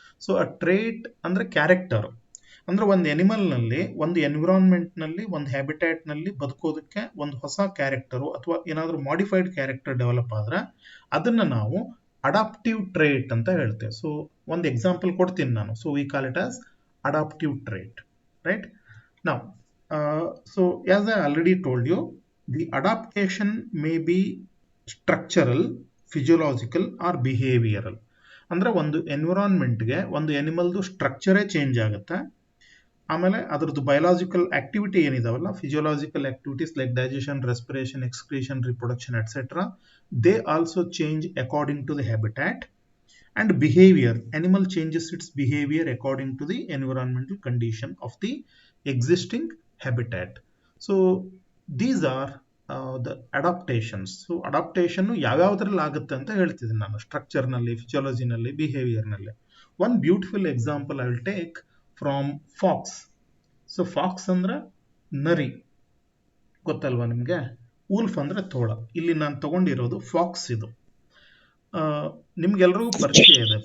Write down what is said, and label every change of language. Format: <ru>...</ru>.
<kn>So ಅ trait ಅಂದ್ರೆ character, ಅಂದ್ರೆ ಒಂದು ಎನಿಮಲ್ ನಲ್ಲಿ, ಒಂದು ಎನ್ವಿರಾನ್ಮೆಂಟ್ ನಲ್ಲಿ, ಒಂದು ಹ್ಯಾಬಿಟ್ಯಾಟ್ ನಲ್ಲಿ ಬದುಕೋದಕ್ಕೆ ಒಂದು ಹೊಸ ಕ್ಯಾರೆಕ್ಟರು ಅಥವಾ ಏನಾದ್ರೂ ಮಾಡಿಫೈಡ್ ಕ್ಯಾರೆಕ್ಟರ್ ಡೆವಲಪ್ ಆದ್ರೆ ಅದನ್ನ ನಾವು ಅಡಾಪ್ಟಿವ್ ಟ್ರೇಟ್ ಅಂತ ಹೇಳ್ತೇವೆ.</kn> <en>so</en> <kn>ಒಂದು ಎಕ್ಸಾಂಪಲ್ ಕೊಡ್ತೀನಿ ನಾನು.</kn> <en>So we call it as adaptive trait, right? Now so as I already told you, the adaptation may be structural, physiological or behavioral.</en> <kn>ಅಂದ್ರೆ ಒಂದು ಎನ್ವಿರಾನ್ಮೆಂಟ್ಗೆ ಒಂದು ಎನಿಮಲ್ದು ಸ್ಟ್ರಕ್ಚರೇ ಚೇಂಜ್ ಆಗುತ್ತೆ, ಆಮೇಲೆ ಅದರದ್ದು biological activity ಏನಿದಾವಲ್ಲ, physiological activities like digestion, respiration, excretion, reproduction et cetera,</kn> <en>They also change according to the habitat. And behavior, animal changes its behavior according to the environmental condition of the existing habitat. So these are the adaptations.</en> <kn>So adaptation ಯಾವ್ಯಾವ್ದ್ರಲ್ಲಿ ಆಗುತ್ತೆ ಅಂತ ಹೇಳ್ತಿದ್ದೀನಿ ನಾನು, structure ನಲ್ಲಿ, physiology ನಲ್ಲಿ, behaviour ನಲ್ಲಿ.</kn> <en>One beautiful example I will take from fox.</en> <kn>So fox ಅಂದ್ರೆ ನರಿ, ಗೊತ್ತಲ್ವಾ ನಿಮ್ಗೆ? ವೂಲ್ಫ್ ಅಂದ್ರೆ ತೋಳ. ಇಲ್ಲಿ ನಾನು ತಗೊಂಡಿರೋದು ಫಾಕ್ಸ್. ಇದು ನಿಮ್ಗೆಲ್ರಿಗೂ ಪರಿಚಯ ಇದೆ.</kn>